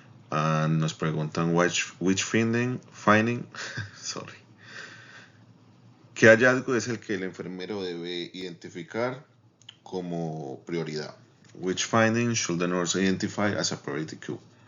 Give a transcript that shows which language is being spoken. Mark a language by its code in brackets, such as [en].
[es] Nos preguntan [en] which finding sorry. [es] ¿Qué hallazgo es el que el enfermero debe identificar como prioridad? [en] Which finding should the nurse identify as a priority cue?